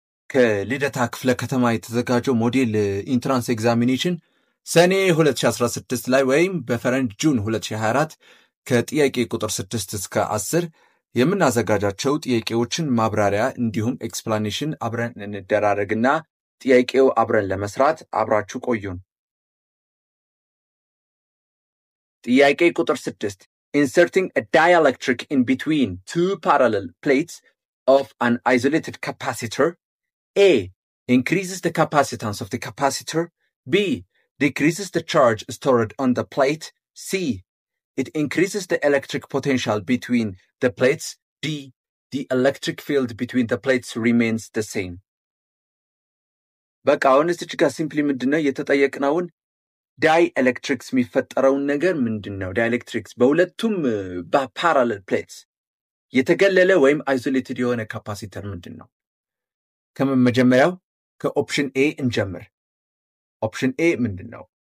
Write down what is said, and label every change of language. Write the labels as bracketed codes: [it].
[am] ከልደታ ክፍለ ከተማ የተዘጋጀው ሞዴል ኢንትራንስ ኤግዛሚኔሽን ሰኔ 2016 ላይ ወይም በፈረንጅ ጁን 2024 ከጥያቄ ቁጥር 6 እስከ 10 የምናዘጋጃቸው ጥያቄዎችን ማብራሪያ እንዲሁም ኤክስፕላኔሽን አብረን እንደራረግና ጥያቄው አብረን ለመስራት አብራችሁ ቆዩን። ጥያቄ ቁጥር 6 [en] Inserting a dielectric in between two parallel plates of an isolated capacitor. A. Increases the capacitance of the capacitor. B. Decreases the charge stored on the plate. C. It increases the electric potential between the plates. D. The electric field between the plates remains the same. [am] በቃ አሁን እዚህ ጋር ሲምፕሊ ምንድነው የተጠየቅነውን ዳይኤሌክትሪክስ የሚፈጠረውን ነገር ምንድነው ዳይኤሌክትሪክስ በሁለቱም በፓራለል ፕሌትስ የተገለለ ወይም አይሶሌትድ የሆነ ካፓሲተር ምንድነው ከመጀመሪያው ከኦፕሽን ኤ እንጀምር ኦፕሽን ኤ ምንድነው